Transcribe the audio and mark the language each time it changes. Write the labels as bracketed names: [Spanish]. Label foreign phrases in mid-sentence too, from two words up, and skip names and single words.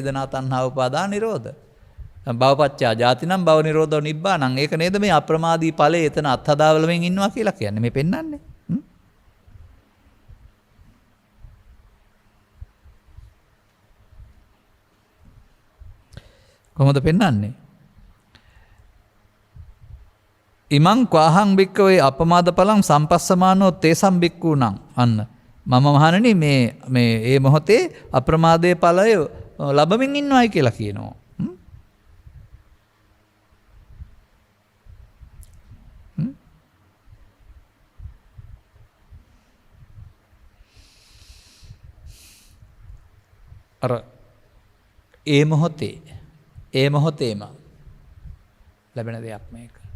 [Pali] වේදනා තණ්හා උපාදාන නිරෝධ. භවපච්චා ජාතිනම් භව නිරෝධෝ නිබ්බානං. [Sinhala] ඒක නේද මේ අප්‍රමාදී ඵලයේ එතන අත්හදාවලමින් ඉන්නවා කියලා කියන්නේ. මේ පෙන්වන්නේ. කොහොමද පෙන්වන්නේ? [Pali] ඉමං ක්වාහං භික්කවේ අපමාද පලං සම්පස්සමානෝ තේසම් භික්ඛූණං. [Sinhala] අන්න මම මහණෙනි මේ ඒ මොහොතේ අප්‍රමාදයේ ඵලය ලැබමින් ඉන්නවයි කියලා කියනවා. අර ඒ මොහොතේම ලැබෙන දෙයක් මේක.